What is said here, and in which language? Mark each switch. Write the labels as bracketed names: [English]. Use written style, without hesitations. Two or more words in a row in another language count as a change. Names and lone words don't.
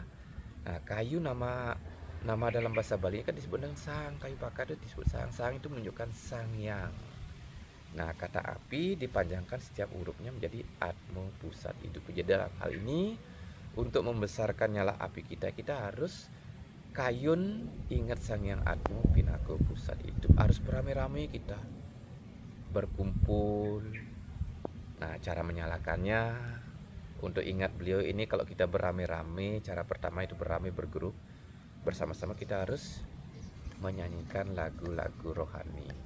[Indonesian] Nah, kayu nama dalam bahasa Bali kan disebut dengan sang. Kayu bakar itu disebut sang. Sang itu menunjukkan Sangyang. Nah, kata api dipanjangkan setiap hurufnya menjadi atma, pusat hidup. Jadi dalam hal ini untuk membesarkan nyala api kita harus kayun, ingat Sangyang atma pinaka pusat hidup. Harus beramai-ramai kita berkumpul. Nah, cara menyalakannya untuk ingat beliau ini, kalau kita beramai-ramai, cara pertama itu beramai bergrup. Bersama-sama kita harus menyanyikan lagu-lagu rohani.